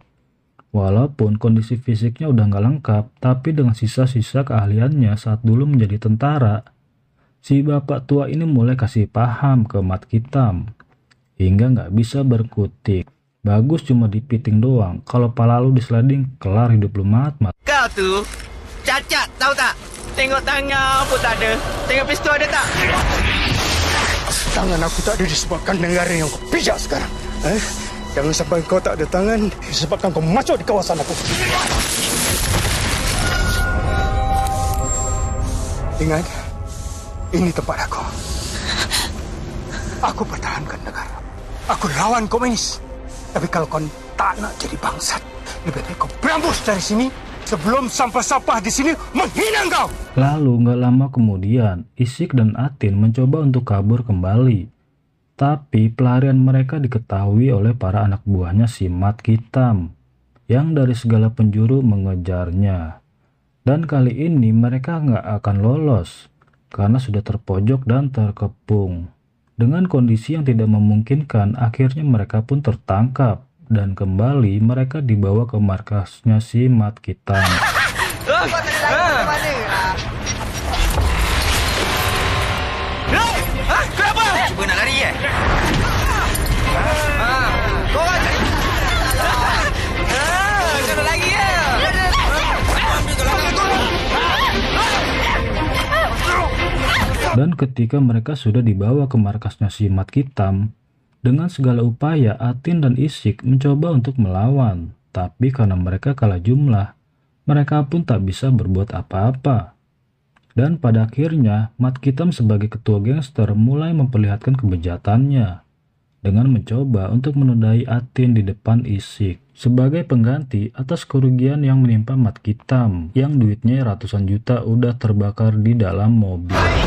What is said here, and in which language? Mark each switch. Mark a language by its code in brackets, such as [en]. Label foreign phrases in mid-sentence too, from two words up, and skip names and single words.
[id] Walaupun kondisi fisiknya udah nggak lengkap, tapi dengan sisa-sisa keahliannya saat dulu menjadi tentara, si bapak tua ini mulai kasih paham ke Mat Kitam, hingga nggak bisa berkutik. Bagus cuma dipiting doang, kalau pala lu disliding, kelar hidup lu Mat. [ms] Kau tu cacat tahu tak? Tengok tangan pun tak ada. Tengok pistol ada tak? Tangan aku tak ada disebabkan negara yang kau pijak sekarang. Jangan sampai kau tak ada tangan disebabkan kau masuk di kawasan aku. Ingat, ini tempat aku. Aku pertahankan negara. Aku lawan komunis. Tapi kalau kau tak nak jadi bangsat, lebih baik kau berambus dari sini sebelum sampah-sampah di sini menghina kau. [id] Lalu nggak lama kemudian, Isik dan Atin mencoba untuk kabur kembali. Tapi pelarian mereka diketahui oleh para anak buahnya si Mat Kitam, yang dari segala penjuru mengejarnya. Dan kali ini mereka nggak akan lolos, karena sudah terpojok dan terkepung. Dengan kondisi yang tidak memungkinkan, akhirnya mereka pun tertangkap, dan kembali mereka dibawa ke markasnya si Mat Kitam. [ms] Kenapa? Cuba nak lari Korang kena lagi [id] Dan ketika mereka sudah dibawa ke markasnya si Mat Kitam, dengan segala upaya Atin dan Isik mencoba untuk melawan. Tapi karena mereka kalah jumlah, mereka pun tak bisa berbuat apa-apa. Dan pada akhirnya, Mat Kitam sebagai ketua gangster mulai memperlihatkan kebejatannya dengan mencoba untuk menodai Atin di depan Isik sebagai pengganti atas kerugian yang menimpa Mat Kitam yang duitnya ratusan juta udah terbakar di dalam mobil.